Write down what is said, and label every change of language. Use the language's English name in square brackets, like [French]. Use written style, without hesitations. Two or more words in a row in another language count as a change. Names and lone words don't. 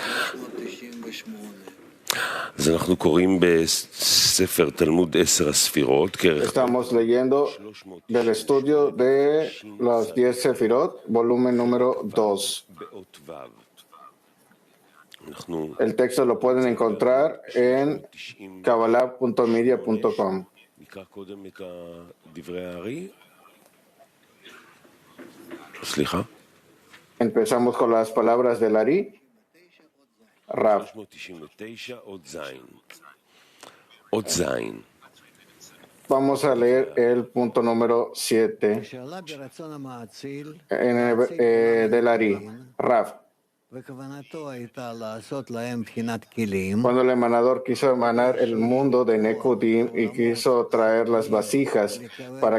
[Hebrew] אז אנחנו קוראים בספר תלמוד 10 הספירות, [Spanish] Estamos leyendo del estudio de los 10 Sefirot, volumen número 2. El texto lo pueden encontrar en kabbalah.media.com. [Hebrew] נקרא קודם את דברי הארי. סליחה. [Spanish] Empezamos con las palabras del Ari. Rav. [Hebrew] 399 עוד זין. [Spanish] Vamos a leer el punto número 7 del Ari. Rav. Cuando el emanador quiso emanar el mundo de Nekudim y quiso traer las vasijas para